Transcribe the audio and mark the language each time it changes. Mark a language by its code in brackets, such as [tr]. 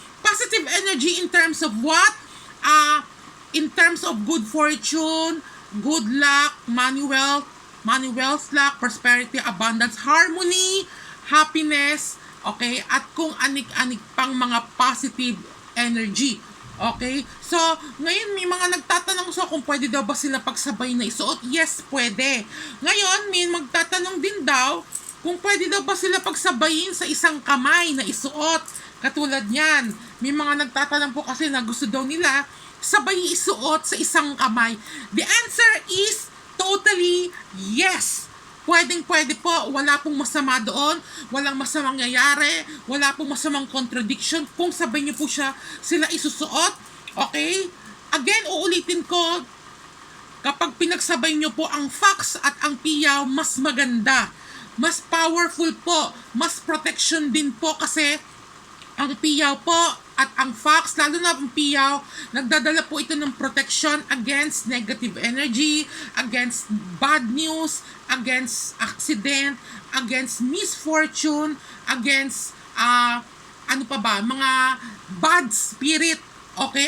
[en] Positive energy in terms of what? In terms of good fortune, good luck, money wealth, luck, prosperity, abundance, harmony, happiness, okay, [tl] at kung anik-anik pang mga [en] positive energy. Okay? [tl] So, ngayon may mga nagtatanong sa kung pwede daw ba sila pagsabay na isuot. Yes, pwede. Ngayon, may magtatanong din daw kung pwede daw ba sila pagsabayin sa isang kamay na isuot. Katulad niyan, may mga nagtatanong po kasi na gusto daw nila sabay isuot sa isang kamay. [en] The answer is totally yes. [tl] Pwede po. Wala pong masama doon. Walang masamang nangyayari. Wala pong masamang contradiction kung sabay niyo po sila isusuot. Okay? Again, uulitin ko, kapag pinagsabay niyo po ang fox at ang piyaw, mas maganda. mas powerful po, mas protection din po kasi ang piyaw po at ang fox, lalo na ang piyaw, nagdadala po ito ng protection [en] against negative energy, against bad news, against accident, against misfortune, [tl] against ano pa ba, mga bad spirit, okay?